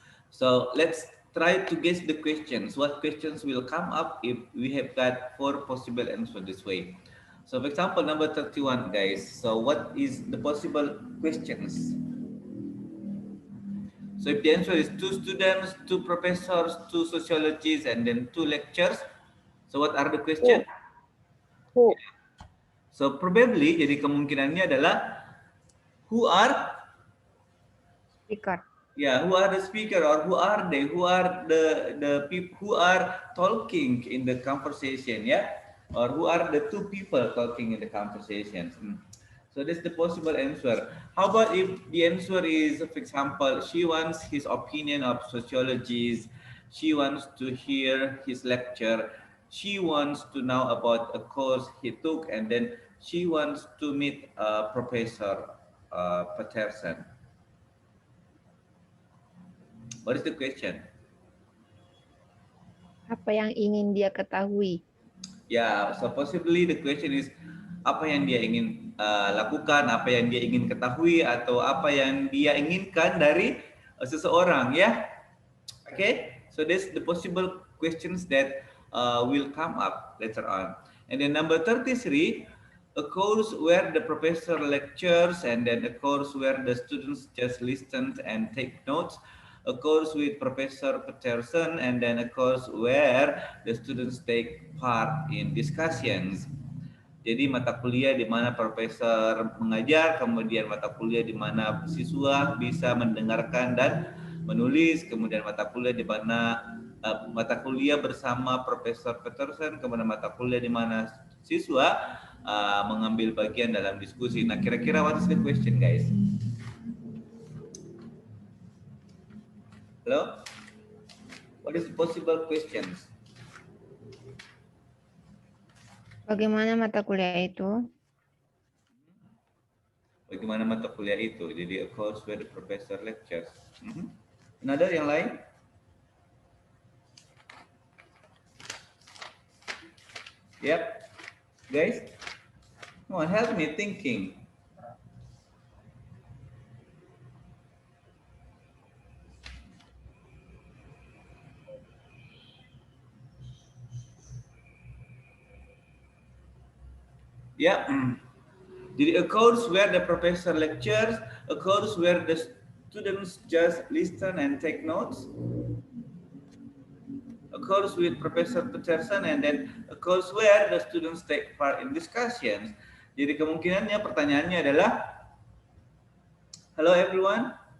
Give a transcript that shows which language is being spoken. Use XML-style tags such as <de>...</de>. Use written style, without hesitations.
<en>So let's try to guess the questions. What questions will come up if we have got four possible answers this way? So for example, number 31, guys. So what is the possible questions? So if the answer is two students, two professors, two sociologists, and then two lectures. So what are the questions? Who? So probably,</en> <id>jadi kemungkinannya adalah</id> <en>who are Speaker. yeah, who are the speaker or who are they? Who are the people who are talking in the conversation? Yeah, or who are the two people talking in the conversation? So that's the possible answer. How about if the answer is, for example, she wants his opinion of sociologies, she wants to hear his lecture, she wants to know about a course he took, and then she wants to meet Professor Patterson. What is the question?</en> <id>Apa yang ingin dia ketahui? Ya,</id> <en>so possibly the question is</en> <id>apa yang dia ingin lakukan, apa yang dia ingin ketahui, atau apa yang dia inginkan dari seseorang, ya.</id> <en>Okay, so that's the possible questions that will come up later on. And then number 33, a course where the professor lectures and then a course where the students just listen and take notes, a course with Professor Peterson, and then a course where the students take part in discussions.</en> <id>Jadi mata kuliah di mana profesor mengajar, kemudian mata kuliah di mana siswa bisa mendengarkan dan menulis, kemudian mata kuliah di mana mata kuliah bersama Profesor Peterson, kemudian mata kuliah di mana siswa mengambil bagian dalam diskusi. Nah, kira-kira</id> <en>what is the question, guys? Hello? What is the possible questions?</en> <id>Bagaimana mata kuliah itu? Bagaimana mata kuliah itu? Jadi</id> <en>a course where the professor lectures.</en> <id>Another yang lain?</id> <en>Yep. Guys, come on, help me thinking. Yeah. Jadi a course where the professor lectures, a course where the students just listen and take notes, a course with Professor Peterson, and then a course where the students take part in discussions.</en> <id>Jadi kemungkinannya pertanyaannya adalah,</id> <en>hello everyone.</en>